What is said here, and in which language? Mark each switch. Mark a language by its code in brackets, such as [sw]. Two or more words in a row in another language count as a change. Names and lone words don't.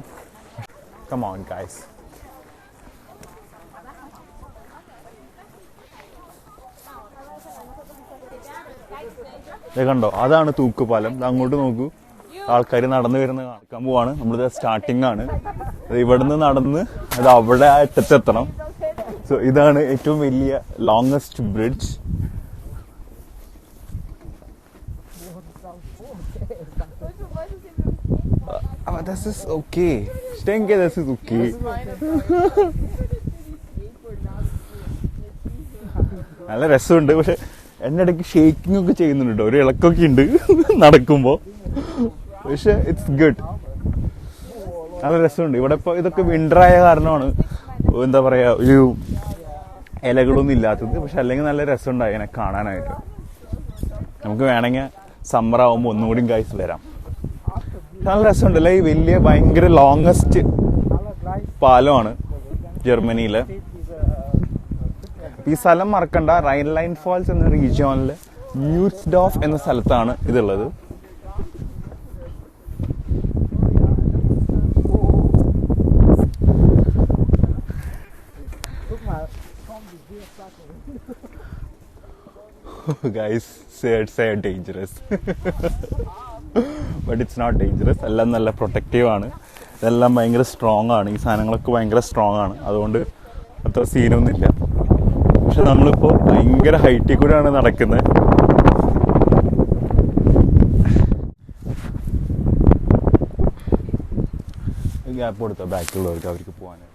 [en] come on guys. [ml] കണ്ടോ, അതാണ് തൂക്കുപാലം. അങ്ങോട്ട് നോക്കൂ, ആൾക്കാർ നടന്നു വരുന്ന കാണാൻ പോവാണ്. നമ്മളിത് സ്റ്റാർട്ടിംഗ് ആണ്, ഇവിടുന്ന് നടന്ന് അത് അവിടെ അറ്റത്തെത്തണം. സോ ഇതാണ് ഏറ്റവും വലിയ [en] longest bridge. [de] Das ist okay. Ich denke, das ist okay. [ml] നല്ല രസമുണ്ട്, പക്ഷെ എന്റെ ഇടയ്ക്ക് ഷേക്കിംഗ് ഒക്കെ ചെയ്യുന്നുണ്ട് കേട്ടോ, ഒരു ഇളക്കൊക്കെ ഉണ്ട് നടക്കുമ്പോ. പക്ഷെ [en] it's good, [ml] നല്ല രസമുണ്ട്. ഇവിടെ ഇപ്പൊ ഇതൊക്കെ വിന്റർ ആയ കാരണമാണ് എന്താ പറയാ ഒരു ഇലകളൊന്നും ഇല്ലാത്തത്. പക്ഷെ അല്ലെങ്കിൽ നല്ല രസമുണ്ടായി ഇങ്ങനെ കാണാനായിട്ട്. നമുക്ക് വേണമെങ്കിൽ സമ്മർ ആവുമ്പോൾ ഒന്നുകൂടി ഗൈസ് വരാം. നല്ല രസമുണ്ടല്ലേ, ഈ വലിയ ഭയങ്കര ലോങ്ങസ്റ്റ് പാലമാണ് ജർമ്മനിയിലെ. ഈ സ്ഥലം മറക്കണ്ട, റൈൻലൈൻ ഫാൾസ് എന്ന റീജിയനിലെ മ്യൂർസ്ഡോഫ് എന്ന സ്ഥലത്താണ് ഇതുള്ളത്. [en] Guys, say dangerous. But it's not dangerous. [ml] എല്ലാം നല്ല പ്രൊട്ടക്റ്റീവ് ആണ്, ഇതെല്ലാം ഭയങ്കര സ്ട്രോങ് ആണ്, ഈ സാധനങ്ങളൊക്കെ ഭയങ്കര സ്ട്രോങ് ആണ്, അതുകൊണ്ട് അത്ര സീനൊന്നുമില്ല. പക്ഷെ നമ്മളിപ്പോൾ ഭയങ്കര ഹൈറ്റിൽ കൂടെയാണ് നടക്കുന്നത്. ഗ്യാപ്പ് കൊടുത്തോ ബാക്കിയുള്ളവർക്ക് അവർക്ക് പോകാനായിട്ട്.